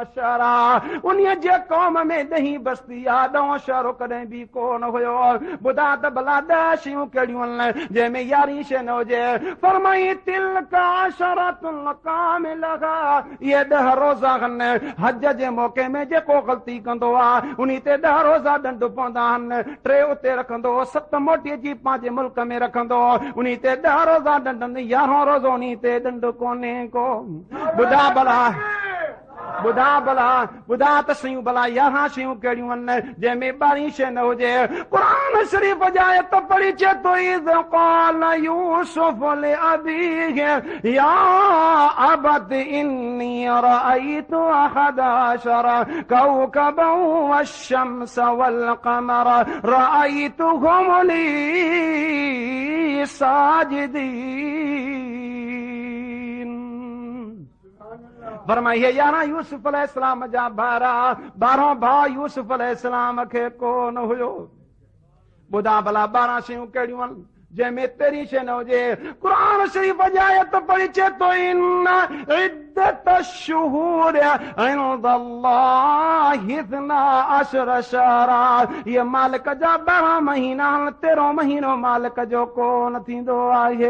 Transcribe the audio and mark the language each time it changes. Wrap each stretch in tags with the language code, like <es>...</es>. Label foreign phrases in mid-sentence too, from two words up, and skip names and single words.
<sd>शहर उन्हीअ जे क़ौम में 10 बस्ती आहे 9 शहर कॾहिं बि कोन हुयो ॿुधा त भला 10 शयूं कहिड़ियूं आहिनि जंहिंमें 11 शइ न हुजे फरमाई</sd> <ar>تلك شرة كاملة</ar> <sd>इहे 10 रोज़ा आहिनि हज जे मौक़े में जेको ग़लती कंदो आहे उन्ही ते 10 रोज़ा ॾंड पवंदा आहिनि 3 उते रखंदो 7 मोटी जी पंहिंजे मुल्क में रखंदो उन्ही ते 10 रोज़ा ॾंडनि 11 रोज़ो उन्ही ते ॾंड कोन्हे को ॿुधा ॿुधा त सयूं भला 11 शयूं कहिड़ियूं आहिनि जंहिंमें 12 शइ न हुजे क़ुरान शरीफ़ जी आयत पढ़ी चए थो</sd> <ar>إذ قال يوسف لأبيه يا أبت إني رأيت 11 كوكبا والشمس والقمر رأيتهم لي ساجدين</ar> <sd>फरमाई 11 यूसुफ अलैहिस्सलाम जा भारा 12 भाउ यूसुफ अलैहिस्सलाम खे कोन हुयो ॿुधा भला 12 शयूं कहिड़ियूं आहिनि जंहिंमें तेरी शइ न हुजे। क़ुरान शरीफ़ जी आयत पढ़ी चे तो</sd> <ar>إن عدة الشهور عند الله 12 شهرا,</ar> <sd>ये मालिक जा 12 महीना 13 महीनो मालिक जो कोन थींदो आहे।</sd>